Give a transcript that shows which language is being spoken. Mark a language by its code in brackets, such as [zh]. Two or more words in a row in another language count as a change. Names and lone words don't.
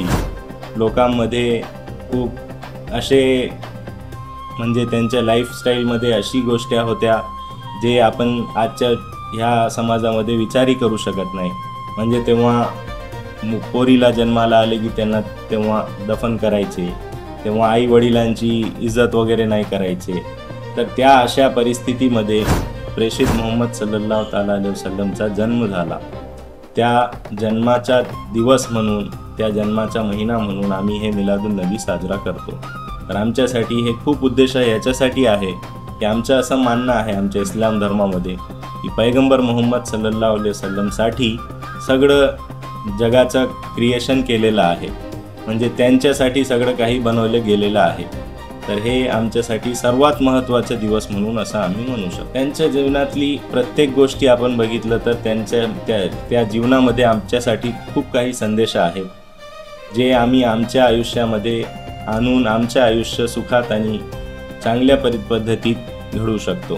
[mr] लोकांमध्ये खूप असे म्हणजे त्यांच्या लाईफस्टाईलमध्ये अशी गोष्टी होत्या जे आपण आजच्या ह्या समाजामध्ये विचारही करू शकत नाही। म्हणजे तेव्हा पोरीला जन्माला आले की त्यांना तेव्हा दफन करायचे, तेव्हा आई वडिलांची इज्जत वगैरे नाही करायचे। तर त्या अशा परिस्थितीमध्ये प्रेषित मोहम्मद [ar] صلى الله عليه وسلم [mr] जन्म झाला। त्या जन्माचा दिवस म्हणून, त्या जन्माचा महिना म्हणून आम्ही हे मिलादुन नबी साजरा करतो। तर आमच्यासाठी हे खूप उद्देश याच्यासाठी आहे की आमचं असं मानणं आहे आमच्या इस्लाम धर्मामध्ये की पैगंबर मोहम्मद [ar] صلى الله عليه وسلم [mr] सगळं जगाचं क्रिएशन केलेलं आहे। म्हणजे त्यांच्यासाठी सगळं काही बनवलं गेलेलं आहे। तर हे आमच्यासाठी सर्वात महत्त्वाचा दिवस म्हणून असं आम्ही म्हणू शकतो। त्यांच्या जीवनातली प्रत्येक गोष्टी आपण बघितलं तर त्यांच्या त्या जीवनामध्ये आमच्यासाठी खूप काही संदेश आहेत जे आम्ही आमच्या आयुष्यामध्ये आणून आमचे आयुष्य सुखात आणि चांगल्या पद्धतीत घडवू शकतो।